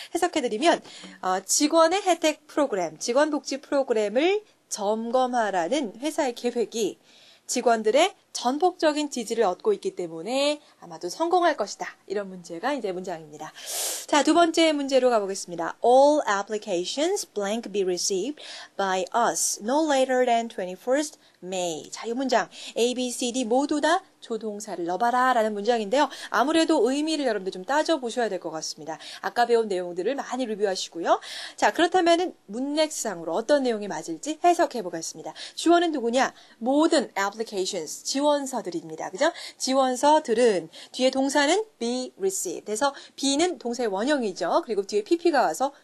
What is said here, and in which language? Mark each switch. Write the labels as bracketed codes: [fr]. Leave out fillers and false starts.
[ko] 해석해드리면 직원의 혜택 프로그램, 직원 복지 프로그램을 점검하라는 회사의 계획이 직원들의 전폭적인 지지를 얻고 있기 때문에 아마도 성공할 것이다. 이런 문제가 이제 문장입니다. 자, 두 번째 문제로 가보겠습니다. [en] All applications blank be received by us no later than 21st May. [ko] 자, 이 문장 A, B, C, D 모두 다 조동사를 넣어봐라 라는 문장인데요. 아무래도 의미를 여러분들 좀 따져보셔야 될 것 같습니다. 아까 배운 내용들을 많이 리뷰하시고요. 자, 그렇다면 문맥상으로 어떤 내용이 맞을지 해석해 보겠습니다. 주어는 누구냐? 모든 applications, 지원서들입니다. 그죠? 지원서들은 뒤에 동사는 be received. 그래서 be는 동사의 원형이죠. 그리고 뒤에 pp가 와서